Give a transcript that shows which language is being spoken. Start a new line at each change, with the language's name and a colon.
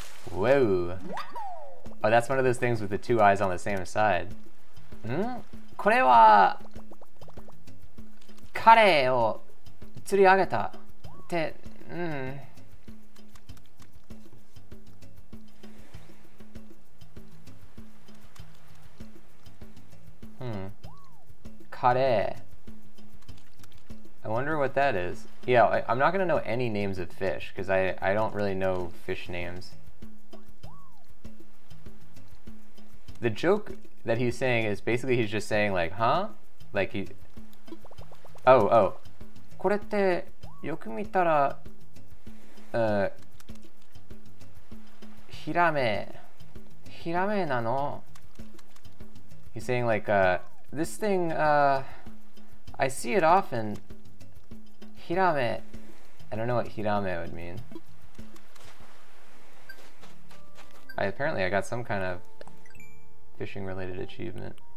English: Whoa. Oh, that's one of those things with the two eyes on the same side.
Japanese: これは彼を釣り上げたって、彼.
English: I wonder what that is. Yeah, I'm not going to know any names of fish because I don't really know fish names. The joke that he's saying is basically he's just saying like, huh? Like he... Oh.
Japanese: これってよく見たら、ヒラメなの?
English: He's saying like, this thing, I see it often. Hirame. I don't know what hirame would mean. Apparently I got some kind of fishing related achievement.